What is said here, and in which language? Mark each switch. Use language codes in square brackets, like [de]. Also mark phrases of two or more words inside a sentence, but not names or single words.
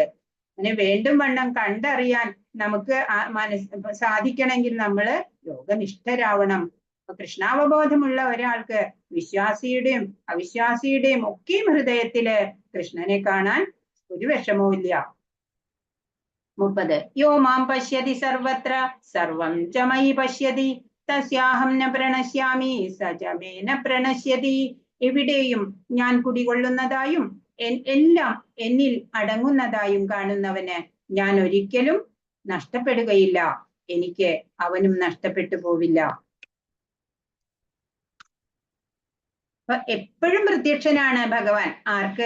[ml] അങ്ങനെ വേണ്ടും വണ്ണം കണ്ടറിയാൻ നമുക്ക് സാധിക്കണമെങ്കിൽ നമ്മള് യോഗനിഷ്ഠരാവണം. അപ്പൊ കൃഷ്ണാവബോധമുള്ള ഒരാൾക്ക് വിശ്വാസിയുടെയും അവിശ്വാസിയുടെയും ഒക്കെയും ഹൃദയത്തില് കൃഷ്ണനെ കാണാൻ ഒരു വിഷമവും ഇല്ല. 30. [sa] യോ മാം പശ്യതി സർവത്ര സർവം ച മയി പശ്യതി തസ്യാഹം ന പ്രണശ്യാമി സ ച മേ ന പ്രണശ്യതി. [ml] എവിടെയും ഞാൻ കുടികൊള്ളുന്നതായും എല്ലാം എന്നിൽ അടങ്ങുന്നതായും കാണുന്നവന് ഞാൻ ഒരിക്കലും നഷ്ടപ്പെടുകയില്ല, എനിക്ക് അവനും നഷ്ടപ്പെട്ടു പോവില്ല. അപ്പൊ എപ്പോഴും പ്രത്യക്ഷനാണ് ഭഗവാൻ. ആർക്ക്?